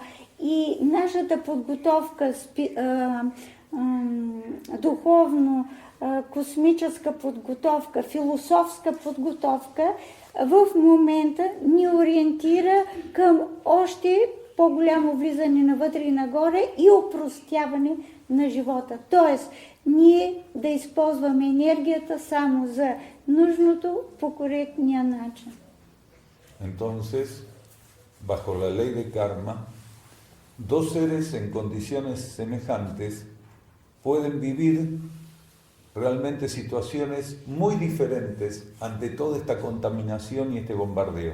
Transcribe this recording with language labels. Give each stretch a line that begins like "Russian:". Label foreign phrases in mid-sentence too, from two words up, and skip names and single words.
Bulgarian: И нашата подготовка, духовно, космическа подготовка, философска подготовка в момента ни ориентира към още по-голямо влизане навътре и нагоре и опростяване на живота. Тоест, ние да използваме енергията само за нужното по коректния начин.
Spanish: Entonces, bajo la ley de karma, dos seres en condiciones semejantes pueden vivir realmente situaciones muy diferentes ante toda esta contaminación y este bombardeo.